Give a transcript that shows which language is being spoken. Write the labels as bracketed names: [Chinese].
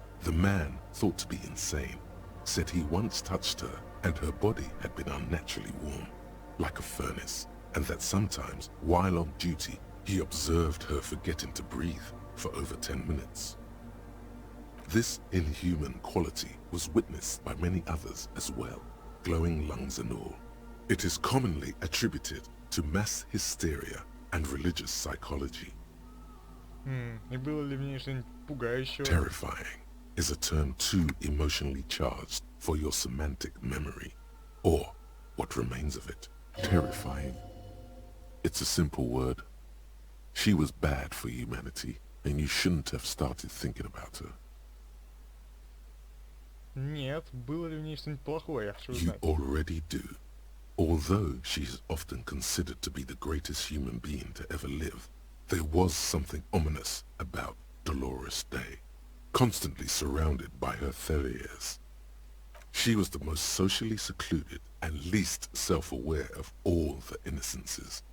[English] The man, thought to be insane, said he once touched her and her body had been unnaturally warm, like a furnace, and that sometimes, while on duty, he observed her forgetting to breathe for over 10 minutes. This inhuman quality was witnessed by many others as well, glowing lungs and all. It is commonly attributed to mass hysteria and religious psychology. [Russian] И было ли в ней что-нибудь пугающего? [English] Terrifying is a term too emotionally charged for your semantic memory, or what remains of it. Terrifying. It's a simple word. She was bad for humanity, and you shouldn't have started thinking about her. [Russian] Нет, было ли в ней что-нибудь плохое, я хочу [English] You [Russian] узнать. [English] already do. Although she is often considered to be the greatest human being to ever live, there was something ominous about Dolores Day, constantly surrounded by her Theriers. She was the most socially secluded and least self-aware of all the innocences.